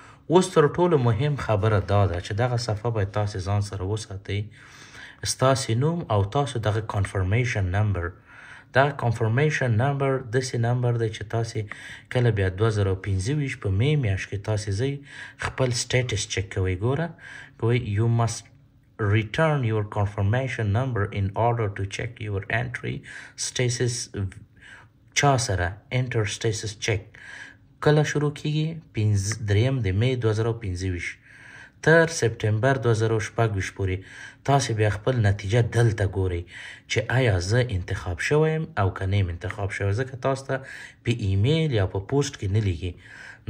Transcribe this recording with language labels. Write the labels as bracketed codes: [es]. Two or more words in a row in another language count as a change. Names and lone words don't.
[ps] اوس تر ټولو مهم خبره دا ده چې دغه صفحه باید تاسې ځان سره وساتئ، ستاسې نوم او تاسو دغه کنفرمیشن نمبر. دغه کنفرمیشن نمبر داسې نمبر دی چې تاسې کله بیا 2025 په می میاشت کې تاسې ځئ خپل سټیټس چک کوئ. ګوره کوئ [en] you must return your confirmation number in order to check your entry status. [ps] چا سره [en] enter status check [ps] کله شروع کیږي؟ 3 د می 2025 تر سپتمبر 2026 پورې. تاسې بیا خپل نتیجه دلته ګورئ چې آیا زه انتخاب شویم او که نه یم انتخاب شوی، ځکه تاسو ته په ایمیل یا په پوسټ کې نه لیږي.